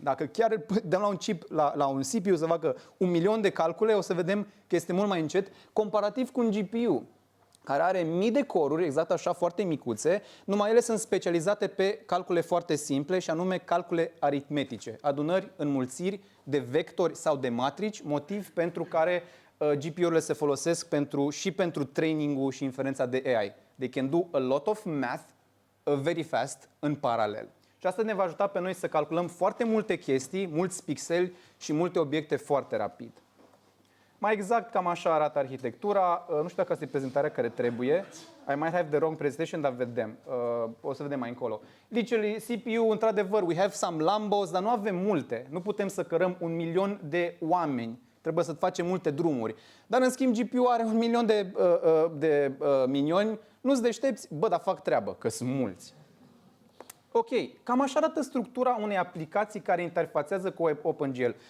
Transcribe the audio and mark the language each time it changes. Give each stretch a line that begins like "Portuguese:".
Romanian: Dacă chiar dăm la un chip, la un CPU să facă 1.000.000 de calcule, o să vedem că este mult mai încet, comparativ cu un GPU, care are mii de core-uri, exact așa, foarte micuțe, numai ele sunt specializate pe calcule foarte simple și anume calcule aritmetice, adunări, înmulțiri de vectori sau de matrici, motiv pentru care GPU-urile se folosesc și pentru training-ul și inferența de AI.
English: They can do a lot of math very fast
Romanian: în paralel. Și asta ne va ajuta pe noi să calculăm foarte multe chestii, mulți pixeli și multe obiecte foarte rapid. Mai exact, cam așa arată arhitectura. Nu știu dacă asta e prezentarea care trebuie.
English: I might have the wrong presentation,
Romanian: dar vedem. O să vedem mai încolo. Literally, CPU, într-adevăr,
English: we have some Lambos,
Romanian: dar nu avem multe. Nu putem să cărăm 1.000.000 de oameni. Trebuie să facem multe drumuri. Dar, în schimb, GPU are 1.000.000 de minioni. Nu-ți deștepți? Bă, dar fac treabă, că sunt mulți. Ok, cam așa arată structura unei aplicații care interfațează cu OpenGL.